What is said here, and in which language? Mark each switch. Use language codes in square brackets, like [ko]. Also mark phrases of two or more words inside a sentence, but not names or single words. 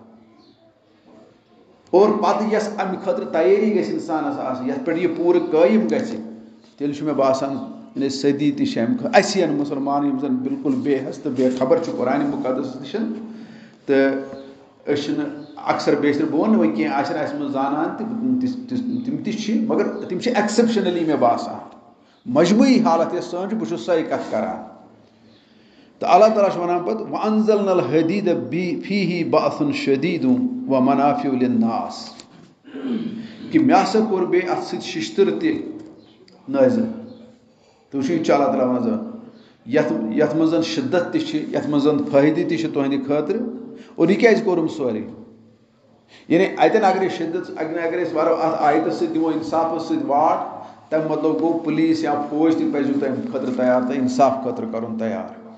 [ks] اور پتہٕ یۄس امہِ خٲطرٕ تیٲری گژھِ انسانس آسٕنۍ یتھ پٮ۪ٹھ یہِ پوٗرٕ قٲیِم گژھِ تیٚلہِ چھُ مےٚ باسان یعنی صدی تہِ چھِ امہِ خٲطرٕ اَسہِ ین مُسلمان یِم زن بالکل بے حس تہٕ بے خبر چھُ قرآنِ مُقدس نِش تہٕ أسۍ چھِنہٕ اکثر بیشتر بہٕ وَنہٕ وۄنۍ کینٛہہ آسن اَسہِ منٛز زانان تہِ تِم تہِ چھِ مگر تِم چھِ ایکسیپشنلی مےٚ باسان مجموعی حالت یۄس سٲنۍ چھِ بہٕ چھُس سۄے کتھ کران تہٕ اللہ تعالیٰ چھُ وَنان پتہٕ [ar] وَأَنزَلْنَا الْحَدِيدَ فِيهِ بَأْسٌ شَدِيدٌ وَمَنَافِعُ لِلنَّاسِ [ks] کہ مےٚ ہسا کوٚر بیٚیہِ اتھ سۭتۍ شِشتٕر تہِ نٲزِل تہٕ وٕچھِو یہِ چھُ اللہ تعالیٰ ونان یتھ منٛز زن شِدت تہِ چھِ یتھ منٛز زن فٲیدٕ تہِ چھِ تُہنٛدِ خٲطرٕ اور یہِ کیازِ کوٚرُم سورُے یعنی اتٮ۪ن اگرے شِدت اگر أسۍ ورو اتھ آیتس سۭتۍ دِمو انصافس سۭتۍ واٹ تمہِ مطلب گوٚو پُلیٖس یا فوج تہِ پزیو تمہِ خٲطرٕ تیار تہٕ انصاف خٲطرٕ کرُن تیار